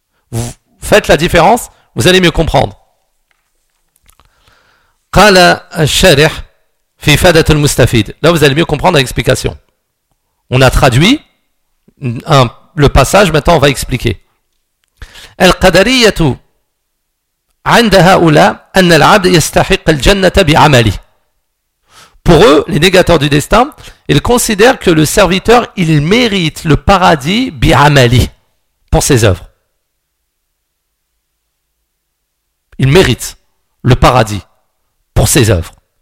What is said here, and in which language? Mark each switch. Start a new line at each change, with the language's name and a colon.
French: Vous faites la différence, vous allez mieux comprendre.
Arabic: Qala al-sharih fi fadat al-mustafid.
French: Là, vous allez mieux comprendre l'explication. On a traduit le passage, maintenant on va expliquer.
Arabic: Al-qadariyatu عندها اولى ان العبد يستحق الجنه بعمله.
French: Pour eux, les négateurs du destin, ils considèrent que le serviteur, il mérite le paradis bi'amali, pour ses œuvres. Il mérite le paradis pour ses œuvres.